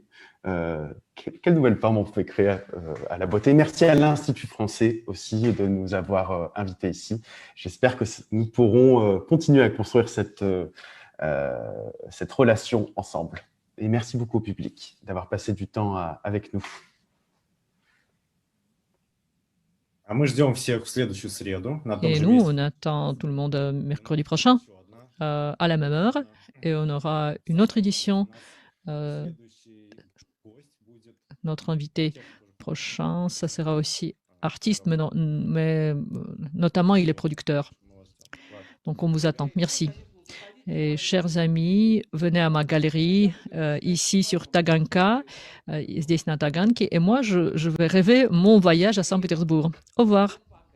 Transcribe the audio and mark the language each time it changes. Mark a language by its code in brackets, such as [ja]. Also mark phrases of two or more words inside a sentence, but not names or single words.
[fr] Quelle nouvelle forme on peut créer à la beauté. Merci à l'Institut français aussi de nous avoir invités ici. J'espère que nous pourrons continuer à construire cette relation ensemble. Et merci beaucoup au public d'avoir passé du temps avec nous. [ru] А мы ждем всех в следующую среду. [fr] Et nous, on attend tout le monde mercredi prochain à la même heure. Et on aura une autre édition. Notre invité prochain, ça sera aussi artiste, mais notamment il est producteur. Donc on vous attend. Merci. Et chers amis, venez à ma galerie ici sur Taganka, [ru] здесь на Таганке, [fr] et moi je vais rêver mon voyage à Saint-Pétersbourg. Au revoir.